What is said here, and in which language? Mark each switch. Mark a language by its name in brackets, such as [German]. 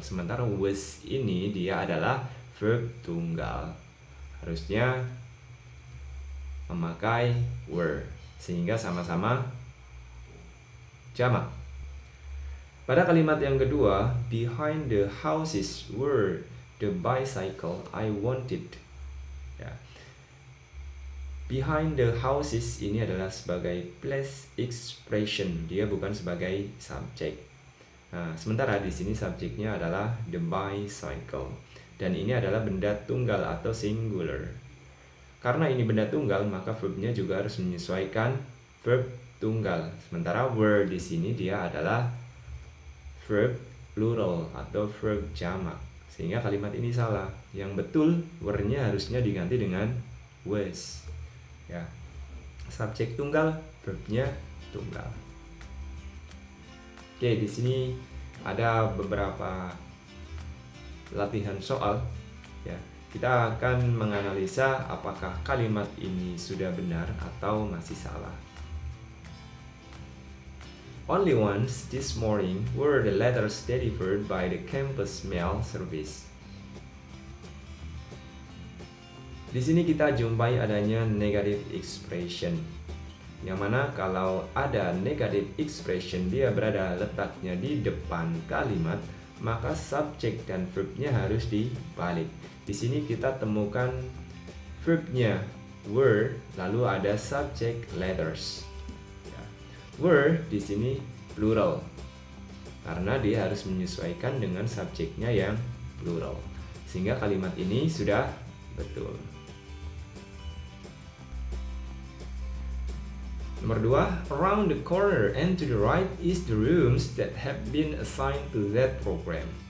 [Indonesian] Sementara was ini dia adalah verb tunggal, harusnya memakai were, sehingga sama-sama jamak. Pada kalimat yang kedua, [English] behind the houses were the bicycle I wanted. Behind the houses [Indonesian] ini adalah sebagai past expression, dia bukan sebagai subjek. Nah, sementara di sini subjeknya adalah [English] the bicycle, [Indonesian] dan ini adalah benda tunggal atau singular. Karena ini benda tunggal, maka verbnya juga harus menyesuaikan verb tunggal. Sementara were di sini dia adalah verb plural atau verb jamak, sehingga kalimat ini salah. Yang betul were-nya harusnya diganti dengan was. Subjek tunggal, verbnya tunggal. Oke, di sini ada beberapa latihan soal. Kita akan menganalisa apakah kalimat ini sudah benar atau masih salah. [English] Only once this morning were the letters delivered by the campus mail service. [Indonesian] Di sini kita jumpai adanya negative expression, yang mana kalau ada negative expression dia berada letaknya di depan kalimat, maka subjek dan verbnya harus dibalik. Di sini kita temukan verbnya were, lalu ada subject letters. Were di sini plural, karena dia harus menyesuaikan dengan subjeknya yang plural, sehingga kalimat ini sudah betul. Nomor 2, [English] around the corner and to the right is the rooms that have been assigned to that program.